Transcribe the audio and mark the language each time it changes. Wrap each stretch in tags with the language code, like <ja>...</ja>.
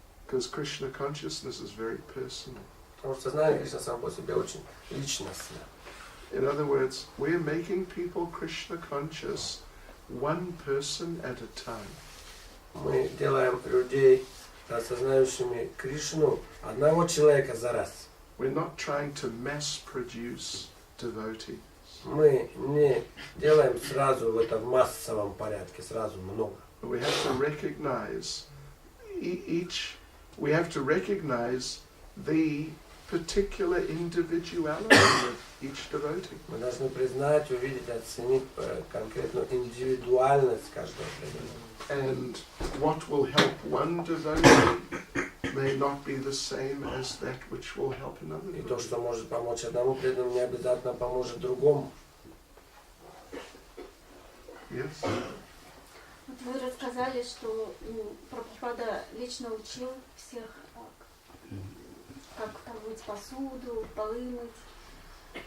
<en>Because Krishna consciousness is very personal.</en> <ru>Потому что сознание Кришны само по себе очень личностно.</ru> <en>In other words, we're making people Krishna conscious, one person at a time.</en> <ru>Мы делаем людей осознающими Кришну одного человека за раз.</ru> <en>We're not trying to mass produce devotees.</en> <ru>Мы не делаем сразу в массовом порядке, сразу много.</ru> <en>We have to recognize we have to recognize the particular individuality of each devotee.</en> <ru>Мы должны признать, увидеть, оценить конкретную индивидуальность каждого преданного.</ru> <en>And what will help one devotee may not be the same as that which will help another</en> <ru>И то,</ru> <en>devotee.</en> <ru>что может помочь одному преданному, не обязательно поможет другому.</ru> <en>Yes?</en> <ru>Вы рассказали, что Прабхупада лично учил всех, как там мыть посуду, полы мыть.</ru>